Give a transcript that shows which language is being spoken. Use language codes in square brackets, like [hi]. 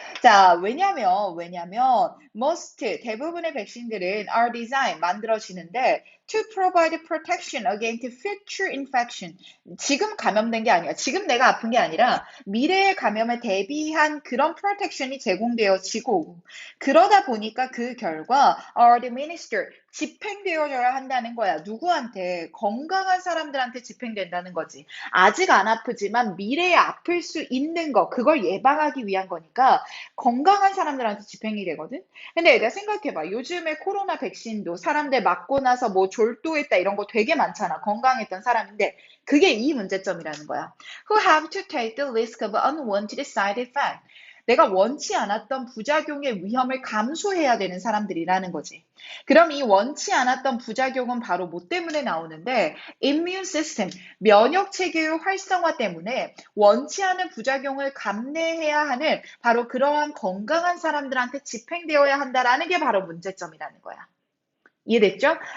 [en] 자, 왜냐면 most [ko] 대부분의 백신들은 [en] are designed [ko] 만들어지는데 [en] to provide protection against future infection. [ko] 지금 감염된 게 아니야. 지금 내가 아픈 게 아니라 미래의 감염에 대비한 그런 protection이 제공되어지고 그러다 보니까 그 결과 [en] are administered [ko] 집행되어져야 한다는 거야. 누구한테? 건강한 사람들한테 집행된다는 거지. 아직 안 아프지만 미래에 아플 수 있는 거, 그걸 예방하기 위한 거니까 건강한 사람들한테 집행이 되거든? 근데 얘들아 생각해봐. 요즘에 코로나 백신도 사람들 맞고 나서 뭐 졸도했다 이런 거 되게 많잖아. 건강했던 사람인데 그게 이 문제점이라는 거야. [en] Who have to take the risk of unwanted side effect. [ko] 내가 원치 않았던 부작용의 위험을 감수해야 되는 사람들이라는 거지. 그럼 이 원치 않았던 부작용은 바로 뭐 때문에 나오는데 immune system, 면역 체계의 활성화 때문에 원치 않은 부작용을 감내해야 하는 바로 그러한 건강한 사람들한테 집행되어야 한다라는 게 바로 문제점이라는 거야. 이해됐죠?